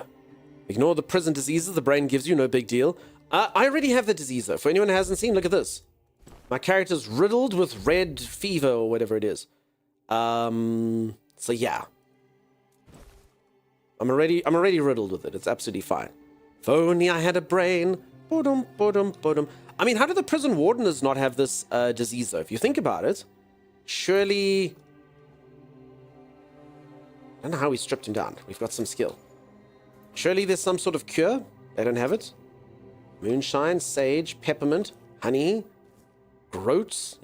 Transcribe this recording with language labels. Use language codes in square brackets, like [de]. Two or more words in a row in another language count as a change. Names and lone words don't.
[en] Ignore the prison diseases the brain gives you, no big deal. I already have the disease though. For anyone who hasn't seen, look at this. My character's riddled with red fever or whatever it is. So yeah. I'm already riddled with it. It's absolutely fine. If only I had a brain. Ba-dum, ba-dum, ba-dum. I mean, how do the prison wardeners not have this disease though? If you think about it, surely... I don't know how we stripped him down. We've got some skill. Surely there's some sort of cure. They don't have it. Moonshine, sage, peppermint, honey, groats.